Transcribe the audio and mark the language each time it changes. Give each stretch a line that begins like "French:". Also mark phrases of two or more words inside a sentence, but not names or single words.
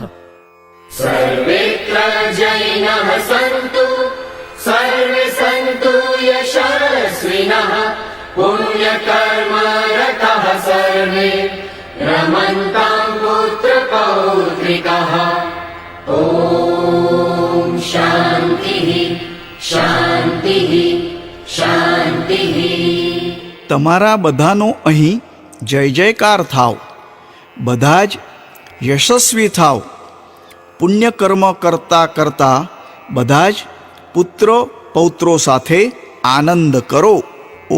Sanskrit: सर्वेत्र जैनः सन्तु सर्वे सन्तु यशस्विनः पुण्यकर्मरतः सर्वे रमन्तां पुत्रपौत्रिकः। ॐ शान्तिः शान्तिः शान्तिः।
Gujarati: તમારા બધાનો અહીં જય જયકાર થાવ, બધા જ યશસ્વી થાવ, પુણ્યકર્મ કરતા કરતા બધા જ પુત્ર પૌત્રો સાથે આનંદ કરો.